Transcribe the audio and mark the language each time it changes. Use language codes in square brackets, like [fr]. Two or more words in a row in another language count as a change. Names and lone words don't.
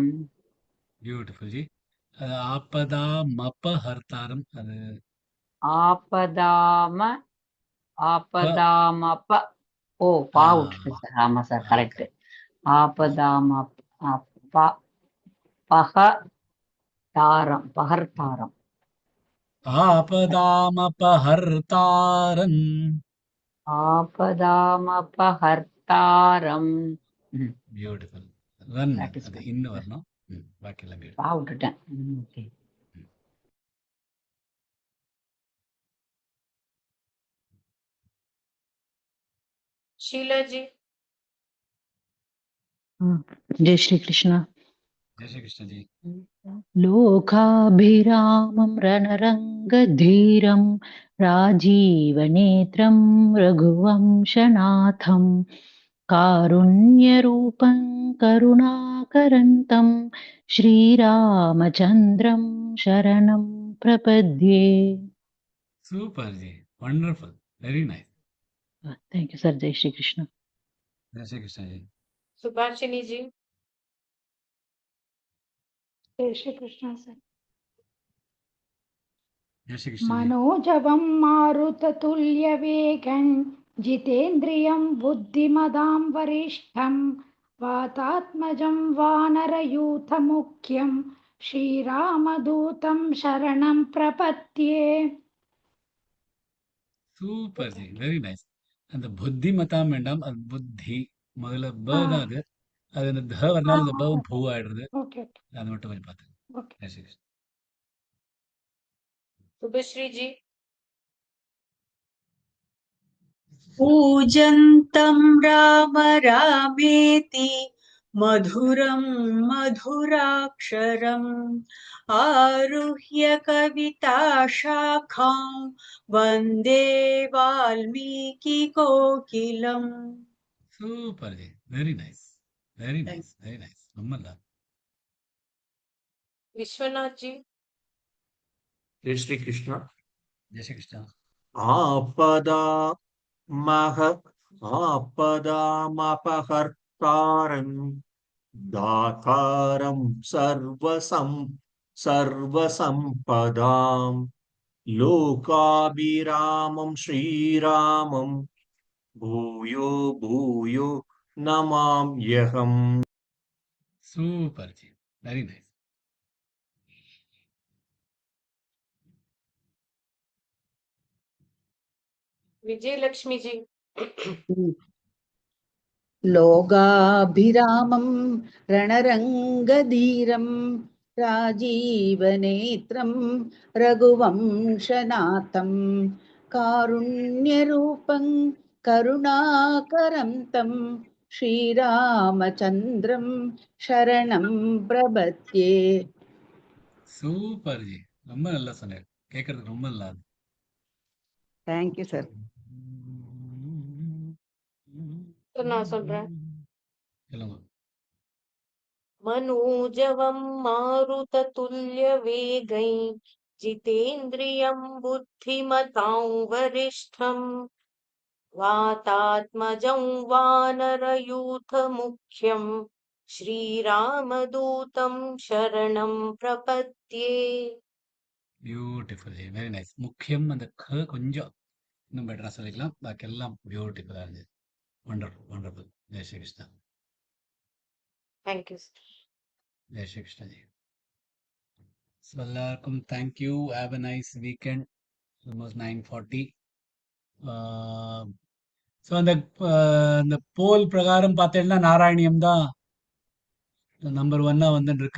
[en] Beautiful ji. [ta] அது [sa] आपदाम् अपहर्तारम्, [ta] அது ஆபதாமப ஓ பாவுட் சார். ஆமா சார், கரெக்ட். [sa] பகர்த்தாரம் ஆபதாமபஹர்த்தாரம். ஆபதாமபஹர்த்தாரம். [ta] பியூட்டிஃபுல். ரன், அது இன்னும் வரணும். பாக்கி எல்லாம் பியூட்டிஃபுல். பாவுட்டேன். ஓகே. [hi] शीला जी. जय श्री कृष्ण. जय श्री कृष्ण जी. [sa] लोकाभिरामं रणरङ्गधीरं राजीवनेत्रं रघुवंशनाथं कारुण्यरूपं करुणाकरन्तं श्रीरामचन्द्रं शरणं प्रपद्ये. [en] Super ji, Wonderful, very nice. Thank you, sir. [hi] जय श्री कृष्ण. जय श्री कृष्ण जी. सुभाषिनी जी. जय श्री कृष्ण सर. जय श्री कृष्ण जी. [sa] मनोजवं मारुततुल्यवेगं जितेन्द्रियं बुद्धिमदां वरिष्ठं वातात्मजं वानरयूथमुख्यं श्रीरामदूतं शरणं प्रपद्ये. [en] Super ji, very nice. [ta] அந்த [sa] बुद्धि मताम् [ta] வேண்டாம், அது புத்தி முதல்ல ப தான் அது. அது அந்த த வரனால அந்த பவும் பூ ஆயிடுறது. அது மட்டும் கொஞ்சம் பார்த்துங்க. [hi] जय श्री कृष्णा. शुभश्री जी. [sa] पूजन्तं राम रामेति मधुरं मधुराक्षरम् आरुह्य कविताशाखां वन्दे वाल्मीकिकोकिलम्. [en] Super ji, Very nice, very nice, very nice, [ta] ரொம்ப நல்லா. [hi] विश्वनाथ जी. जय श्री कृष्ण. जय श्री कृष्ण. [sa] आपदामपहर्तारं दातारं सर्वसम्पदां लोकाभिरामं श्रीरामं भूयो भूयो नमाम्यहम्. [en] Super ji, very nice. [hi] विजय लक्ष्मी जी. [sa] लोगाभिरामं रणरङ्गधीरं राजीवनेत्रं रघुवंशनाथं कारुण्यरूपं करुणाकरं तं श्रीरामचन्द्रं शरणं प्रपद्ये. [en] Super ji. [ta] ரொம்ப நல்லா சொன்னாரு. கேட்கறதுக்கு ரொம்ப நல்லா இருக்கு. [en] Thank you sir. [ta] நான் சொல்றேன். சொல்லுங்க. [sa] मनोजवं मारुततुल्यवेगै जितेन्द्रियं बुद्धिमतां वरिष्ठं वातात्मजं वानरयूथमुख्यं श्रीरामदूतं शरणं प्रपद्ये. [en] Beautiful ji. Very nice. [ta] முக்கியம் அந்த கொஞ்சம் இன்னும் பெட்டரா சொல்லிக்கலாம். பாக்கி எல்லாம் பியூட்டிஃபுல்லா இருந்துச்சு. [en] Wonderful, wonderful. [hi] जय श्री कृष्णा. [en] Thank you. [hi] जय श्री कृष्णा जी. [ta] ஸோ எல்லாருக்கும் தேங்க்யூ. [en] Have a nice weekend. Almost 9:40. [ta] ஸோ அந்த போல் பிரகாரம் பார்த்தீங்கன்னா நாராயணியம் தான் நம்பர் 1 வந்துட்டு இருக்கு.